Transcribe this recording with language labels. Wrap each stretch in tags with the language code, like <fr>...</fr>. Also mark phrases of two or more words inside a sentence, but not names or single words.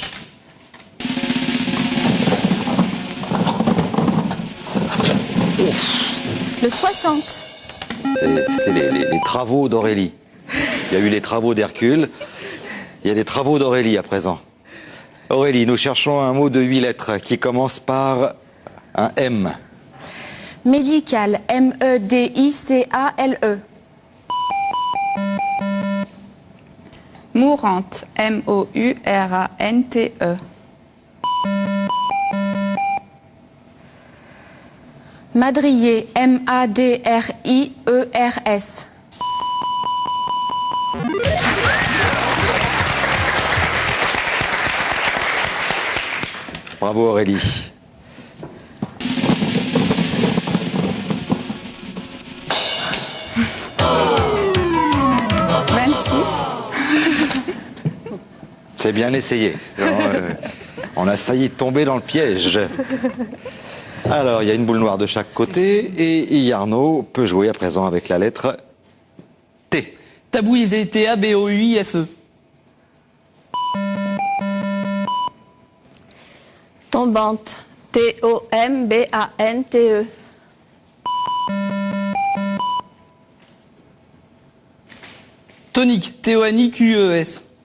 <fr>Le 60. C'était les travaux d'Aurélie. Il y a eu les travaux d'Hercule. Il y a les travaux d'Aurélie à présent. Aurélie, nous cherchons un mot de 8 lettres qui commence par un M. Médical, M-E-D-I-C-A-L-E. Mourante, M-O-U-R-A-N-T-E. Madrier, M-A-D-R-I-E-R-S. Bravo Aurélie. C'est bien essayé. On a failli tomber dans le piège. Alors, il y a une boule noire de chaque côté et Yarno peut jouer à présent avec la lettre T. Tabouisé, T-A-B-O-U-I-S-E. Tombante, T-O-M-B-A-N-T-E. Tonique, T-O-N-I-Q-E-S.</fr>